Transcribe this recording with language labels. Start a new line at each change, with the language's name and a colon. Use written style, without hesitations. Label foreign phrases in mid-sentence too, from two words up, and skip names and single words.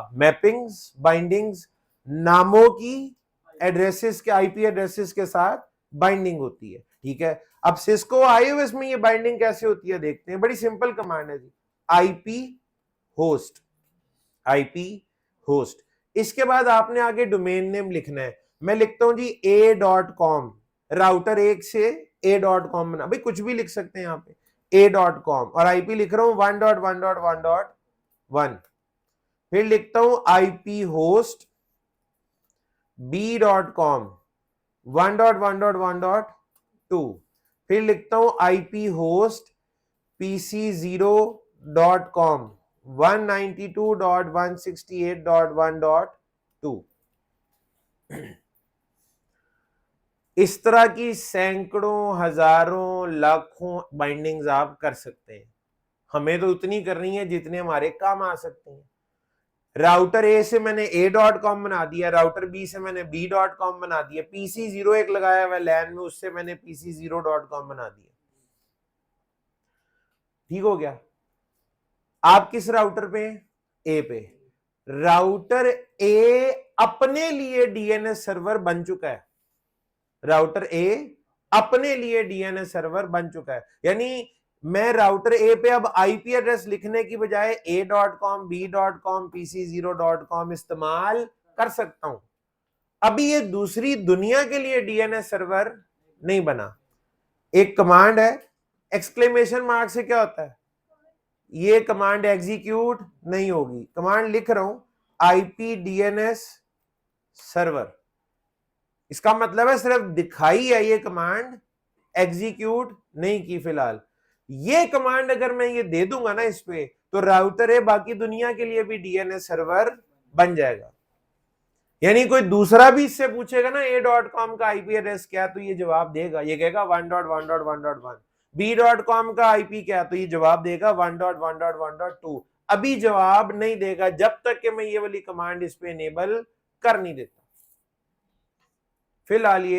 Hindi: मैपिंग्स, बाइंडिंग्स, नामों की एड्रेसेस के,
English: IP addresses
Hindi: के साथ बाइंडिंग होती है, ठीक है। अब सिस्को आईओएस में ये बाइंडिंग कैसे होती है देखते हैं। बड़ी
English: simple command
Hindi: है जी,
English: IP host, IP host.
Hindi: इसके बाद आपने आगे
English: domain name
Hindi: लिखना है। मैं लिखता हूं जी a.com, राउटर 1 से a.com बना, भाई कुछ भी लिख सकते हैं यहाँ पे, a.com, और आईपी लिख रहा हूं 1.1.1.1। फिर लिखता हूं
English: IP host
Hindi: b.com 1.1.1.2। फिर लिखता हूं
English: IP host
Hindi: pc0.com 192.168.1.2। इस तरह की सैकड़ों, हजारों, लाखों बाइंडिंग्स आप कर सकते हैं। हमें तो उतनी करनी है जितने हमारे काम आ सकते हैं।
English: router A
Hindi: से मैंने a.com बना दिया,
English: router B
Hindi: से मैंने b.com बना दिया, PC0 एक लगाया हुआ लैन में, उससे मैंने PC0.com बना दिया। ठीक हो गया। आप किस राउटर पे? ए पे।
English: router A
Hindi: अपने लिए
English: DNS server
Hindi: बन चुका है,
English: router A
Hindi: अपने लिए
English: DNS server
Hindi: बन चुका है। यानी मैं
English: router A
Hindi: पे अब
English: IP address
Hindi: लिखने की बजाय a.com, b.com, PC0.com इस्तेमाल कर सकता हूं। अभी ये दूसरी दुनिया के लिए
English: DNS server
Hindi: नहीं बना। एक कमांड है,
English: exclamation mark
Hindi: से क्या होता है, ये कमांड एग्जीक्यूट नहीं होगी। कमांड लिख रहा हूं
English: IP DNS server,
Hindi: इसका मतलब है सिर्फ दिखाई है ये कमांड, एग्जीक्यूट नहीं की फिलहाल। ये कमांड अगर मैं ये दे दूंगा ना इस पे, तो राउटर है बाकी दुनिया के लिए भी
English: DNS server
Hindi: बन जाएगा। यानी कोई दूसरा भी इससे पूछेगा ना a.com का
English: IP address
Hindi: क्या, तो ये जवाब देगा, ये कहेगा 1.1.1.1। b.com का आईपी क्या, तो ये जवाब देगा 1.1.1.2। अभी जवाब नहीं देगा जब तक कि मैं ये वाली कमांड इस पे इनेबल कर नहीं देता फिलहाल ये।